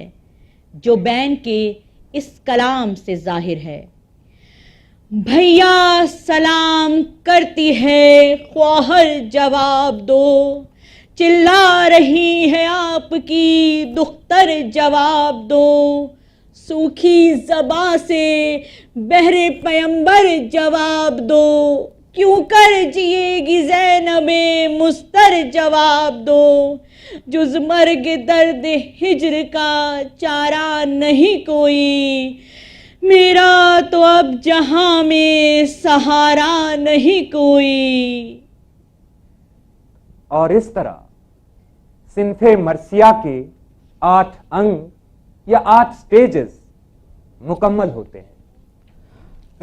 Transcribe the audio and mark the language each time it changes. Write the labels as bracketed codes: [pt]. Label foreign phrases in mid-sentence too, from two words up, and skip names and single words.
[ur] جو بین کے اس کلام سے ظاہر ہے: بھیا سلام کرتی ہے خواہر جواب دو، چلا رہی ہے آپ کی دختر جواب دو، سوکھی زباں سے بہرے پیمبر جواب دو، کیوں کر جیے گی زینب مستر جواب دو، جز مرگ درد ہجر کا چارہ نہیں کوئی، میرا تو اب جہاں میں سہارا نہیں کوئی۔ اور اس طرح صنف مرثیہ کے 8 انگ یا 8 سٹیجز مکمل ہوتے ہیں۔